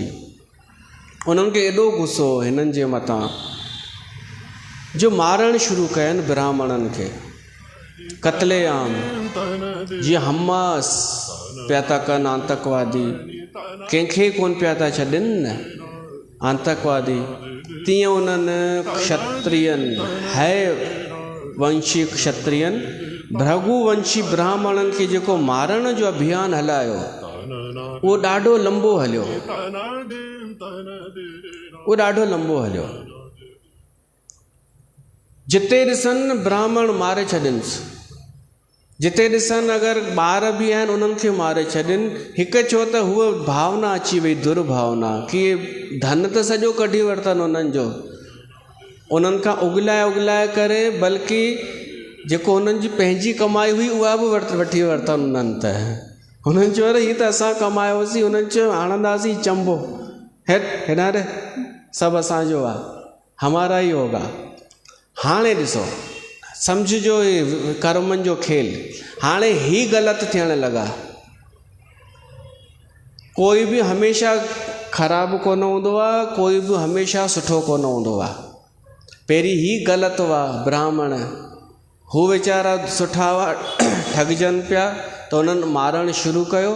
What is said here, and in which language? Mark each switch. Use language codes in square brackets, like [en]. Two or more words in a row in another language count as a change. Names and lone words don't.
[sd] उन्हनि खे एॾो गुस्सो हिननि जे मथां जो मारणु शुरू कयनि ब्राह्मणनि खे, कत्ले आम, जीअं हमास पिया था कनि आतंकवादी, कंहिंखे कोन पिया था छॾनि न आतंकवादी, तीअं उन्हनि क्षत्रियनि है वंशी क्षत्रियनि भृगुवंशी ब्राह्मणनि खे जेको मारण जो अभियान हलायो, उहो ॾाढो लंबो हलियो, उहो ॾाढो लंबो हलियो। जिते ॾिसनि ब्राह्मण मारे छॾिनिसि, जिते ॾिसनि अगरि ॿार बि आहिनि उन्हनि खे मारे छॾनि। हिकु छो त हूअ भावना अची वई, दुर्भावना, कि धन त सॼो कढी वरितनि उन्हनि जो, उन्हनि खां उगलाए उगलाए करे, बल्कि जेको उन्हनि जी पंहिंजी कमाई हुई उहा बि वठी वरितनि उन्हनि। त उन्हनि चयो अरे हीअ त असां कमायोसीं, उन्हनि चयो हणंदासीं चंबो, हेॾारे सभु असांजो आहे, [hi] हमारा ई होगा। [sd] हाणे ॾिसो, सम्झिजो कर्मनि जो खेल, हाणे ही ग़लति थियण लॻा। कोई बि हमेशह ख़राबु कोन हूंदो आहे, कोई बि हमेशह सुठो कोन हूंदो आहे। पहिरीं ही ग़लति हुआ ब्राह्मण, हू वीचारा सुठा हुआ, ठॻजनि पिया, त उन्हनि मारणु शुरू कयो।